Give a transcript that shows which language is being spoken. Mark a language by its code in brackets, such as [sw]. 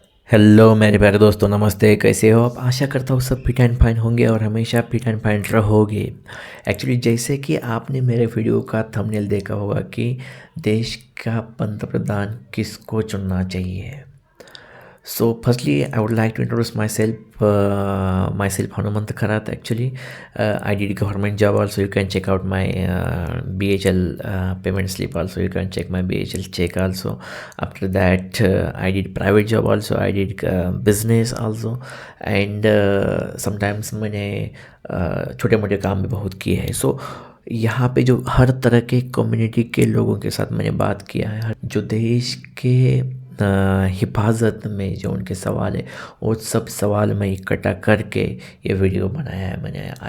[hi] Hello मेरे प्यारे दोस्तों, नमस्ते। कैसे हो आप? आशा करता हूँ सब [en] fit and fine [hi] होंगे और हमेशा फिट एंड फाइन रहोगे। एक्चुअली जैसे कि आपने मेरे वीडियो का थंबनेल देखा होगा कि देश का पंतप्रधान किसको चुनना चाहिए। [en] So firstly, I would like to introduce myself. Myself Hanumant Kharat. Actually, I did government job. Also, you can check out my BHL payment slip. Also, you can check my BHL check. Also, after that, I did private job. Also, I did business. Also, and sometimes [hi] मैंने छोटे मोटे काम भी बहुत किए हैं। सो यहाँ पे जो हर तरह के कम्युनिटी के लोगों के साथ मैंने बात किया है, जो देश के हिफाजत में जो उनके सवाल है वो सब सवाल मैं इकट्ठा करके ये वीडियो बनाया है मैंने।